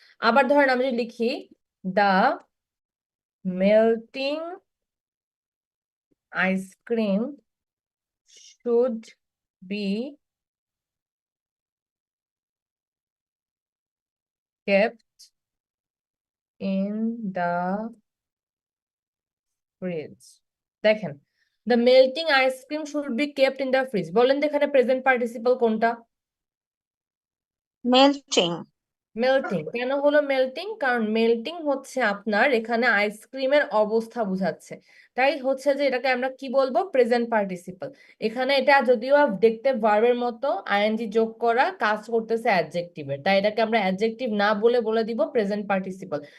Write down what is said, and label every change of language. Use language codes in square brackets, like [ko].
[bn] আবার ধরেন আমি যদি লিখি [en] The melting ice cream should be kept in the fridge। [bn] দেখেন [en] the melting ice cream should be kept in the fridge, [bn] বলেন তো এখানে প্রেজেন্ট পার্টিসিপল কোনটা? মেল্টিং। মেল্টিং। কেন হলো মেল্টিং? কারণ মেল্টিং হচ্ছে আপনার এখানে আইসক্রিমের অবস্থা বোঝাচ্ছে। তাই হচ্ছে যে এটাকে আমরা কি বলবো? Present participle. এখানে এটা যদিও দেখতে ভার্বের মতো আইএনজি যোগ করা কাজ করতেছে অ্যাডজেক্টিভের, তাই এটাকে আমরা অ্যাডজেক্টিভ না বলে বলে দিব প্রেজেন্ট পার্টিসিপল।